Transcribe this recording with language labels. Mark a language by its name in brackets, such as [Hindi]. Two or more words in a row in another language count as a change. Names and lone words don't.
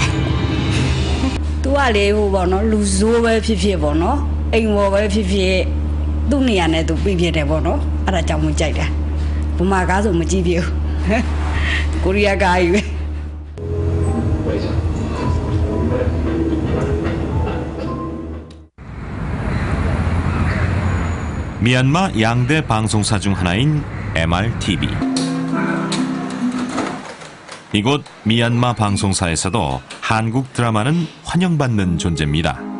[Burmese] သူကလေဟိုပေါ့နော်လူဆိုးပဲဖြစ်ဖြစ်ပေါ့နော်အိမ်ဝေါ်ပဲဖြစ်ဖြစ်သူ့နေရာနဲ့သူပြည့်ပြည့်တယ်ပေါ့နော်အဲ့ဒါကြောင့်မကြိုက်တာဘုမာကားဆိုမကြည့်ပြဘူးကိုရီးယားကားကြီးပဲ [Korean] 미얀마 양대 방송사 중 하나인 MRTV. 이곳 미얀마 방송사에서도 한국 드라마는 환영받는 존재입니다.